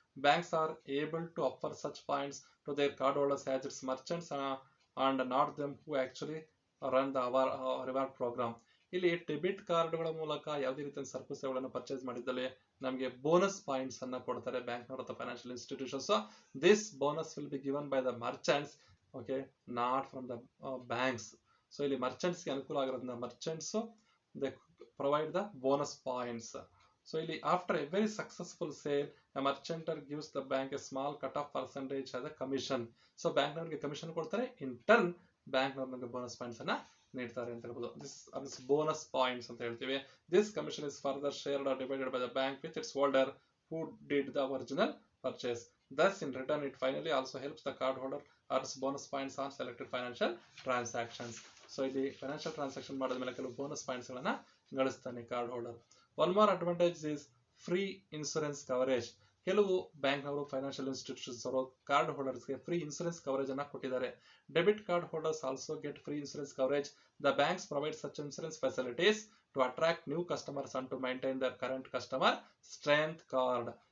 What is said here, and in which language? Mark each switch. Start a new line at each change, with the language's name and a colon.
English: Banks are able to offer such points to their card holders as its merchants and not them who actually run the reward program.
Kannada: ಇಲ್ಲಿ debit ಕಾರ್ಡ್ಗಳ ಮೂಲಕ ಯಾವುದೇ ರೀತಿಯ ಸರಕು ಸೇವೆಗಳನ್ನು purchase ಮಾಡಿದ್ದಲ್ಲಿ ನಮಗೆ bonus points ಅನ್ನ ಕೊಡ್ತಾರೆ ಬ್ಯಾಂಕ್ನವರು ಅಥವಾ financial institutions.
English: This bonus will be given by the merchants, okay, not from the banks.
Kannada: So ಇಲ್ಲಿ ಮರ್ಚೆಂಟ್ಸ್ಗೆ ಅನುಕೂಲ ಆಗಿರೋದ್ರಿಂದ merchants
English: They provide the bonus points. So ಇಲ್ಲಿ after a very successful sale, a merchanter gives the bank a small cut off percentage as a commission.
Kannada: So ಬ್ಯಾಂಕ್ನವರಿಗೆ commission ಕೊಡ್ತಾರೆ, in turn ಬ್ಯಾಂಕ್ನವ್ರು ನಮಗೆ bonus points ಅನ್ನ ನೀಡ್ತಾರೆ ಅಂತ ಹೇಳ್ಬೋದು.
English: this bonus points
Kannada: ಅಂತ ಹೇಳ್ತೀವಿ.
English: This commission is further shared or divided by the bank with its holder who did the original purchase. Thus in return it finally also helps the card holder earns bonus points on selected financial transactions.
Kannada: So ಇಲ್ಲಿ financial transaction ಮಾಡಿದ ಮೇಲೆ ಕೆಲವು bonus points ಗಳನ್ನ ಗಳಿಸ್ತಾನೆ card holder.
English: One more advantage is free insurance coverage.
Kannada: ಕೆಲವು ಬ್ಯಾಂಕ್ನವರು financial institutions ಅವರು card ಹೋಲ್ಡರ್ಸ್ಗೆ free insurance coverage ಅನ್ನ ಕೊಟ್ಟಿದ್ದಾರೆ.
English: Debit card holders also get free insurance coverage. The banks provide such insurance facilities to attract new customers and to maintain their current customer strength card.